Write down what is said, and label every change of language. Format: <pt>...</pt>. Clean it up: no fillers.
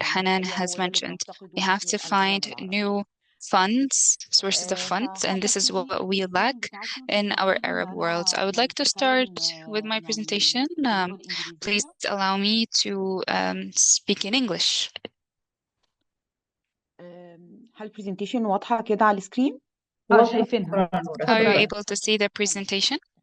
<en>Hanan has mentioned. We have to find new funds, sources of funds, and this is what we lack in our Arab world. I would like to start with my presentation. Please allow me to speak in English.</en> <ar>هل البرزنتيشن واضحة كده على السكرين؟ شايفينها.</ar> <en>Are you able to see the presentation?</en>